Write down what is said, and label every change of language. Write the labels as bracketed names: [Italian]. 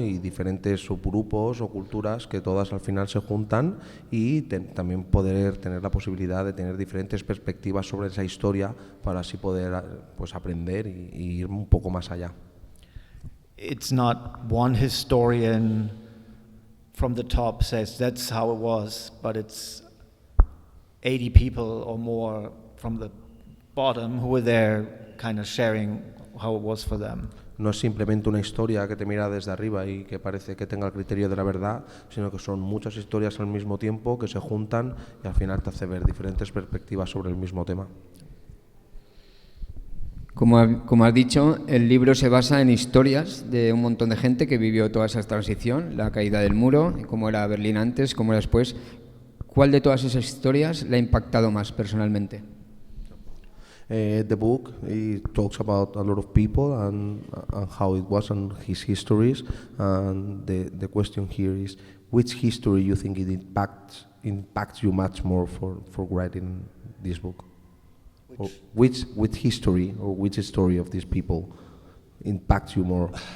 [Spanish] Y diferentes subgrupos o culturas que todas al final se juntan y también poder tener la posibilidad de tener diferentes perspectivas sobre esa historia para así poder pues aprender y ir un poco más allá. [English] It's not one historian from the top says that's how it was, but it's 80 people or more from the bottom who were there kind of sharing how it was for them. [Spanish] No es simplemente una historia que te mira desde arriba y que parece que tenga el criterio de la verdad, sino que son muchas historias al mismo tiempo que se juntan y al final te hace ver diferentes perspectivas sobre el mismo tema. Como has dicho, el libro se basa en historias de un montón de gente que vivió toda esa transición, la caída del muro, cómo era Berlín antes, cómo era después. ¿Cuál de todas esas historias le ha impactado más personalmente? [English] The book, it talks about a lot of people and how it was and his histories. And the question here is, which history you think it impacts you much more for writing this book? Or which history or which story of these people impacts you more?